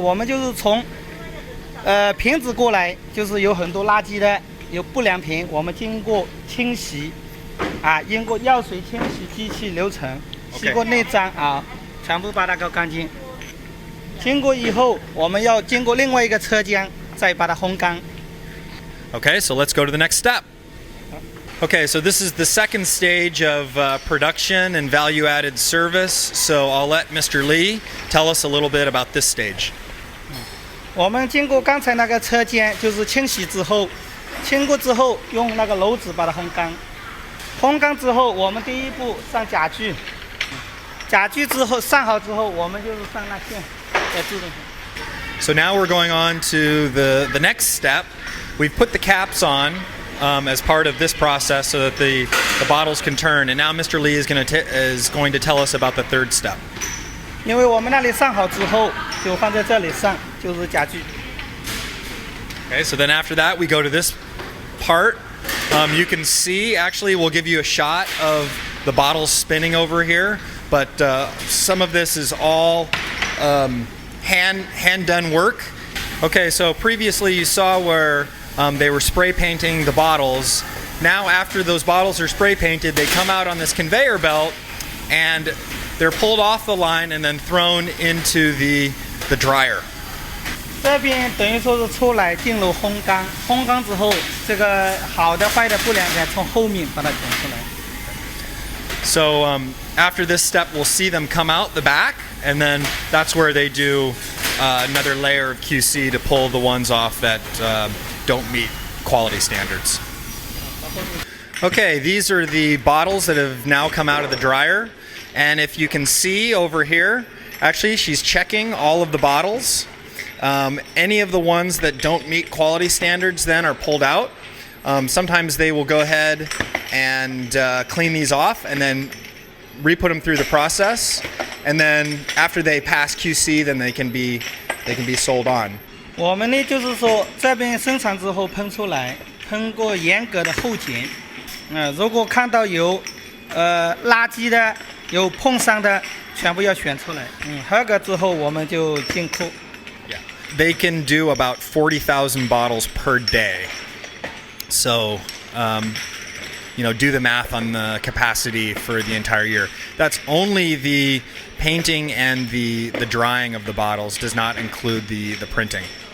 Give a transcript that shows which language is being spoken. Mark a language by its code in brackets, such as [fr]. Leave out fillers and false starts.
[zh] 我们就是从瓶子过来，就是有很多垃圾的，有不良瓶，我们经过清洗，经过药水清洗机器流程，洗过内脏全部把它搞干净。经过以后，我们要经过另外一个车间，再把它烘干。 [en] Okay, so let's go to the next step. Okay, so this is the second stage of production and value-added service. So I'll let Mr. Li tell us a little bit about this stage. [zh] 我们经过刚才那个车间，就是清洗之后，清过之后用那个篓子把它烘干。烘干之后，我们第一步上甲具，甲具之后上好之后，我们就是上那线，在自动线。 [en] So now we're going on to the next step. We've put the caps on as part of this process so that the bottles can turn. And now Mr. Li is going to tell us about the third step. [zh] 因为我们那里上好之后，就放在这里上，就是甲具。 [en] Okay, so then after that, we go to this part. You can see, actually, we'll give you a shot of the bottles spinning over here. But some of this is all hand-done work. Okay, so previously you saw where they were spray painting the bottles. Now after those bottles are spray painted, they come out on this conveyor belt and they're pulled off the line and then thrown into the dryer. [zh] 这边等于说是出来进入烘干，烘干之后，这个好的坏的不良品从后面把它卷出来。 [en] So after this step, we'll see them come out the back, and then that's where they do another layer of QC to pull the ones off that don't meet quality standards. Okay, these are the bottles that have now come out of the dryer. And if you can see over here, actually she's checking all of the bottles. Any of the ones that don't meet quality standards then are pulled out. Sometimes they will go ahead and clean these off and then re-put them through the process. And then after they pass QC, then they can be sold on. [zh] 我们呢就是说这边生产之后喷出来，喷过严格的后检。如果看到有垃圾的、有碰伤的，全部要选出来。合格之后我们就进库。 [en] Yeah, they can do about 40,000 bottles per day. So, do the math on the capacity for the entire year. That's only the painting and the drying of the bottles, does not include the printing.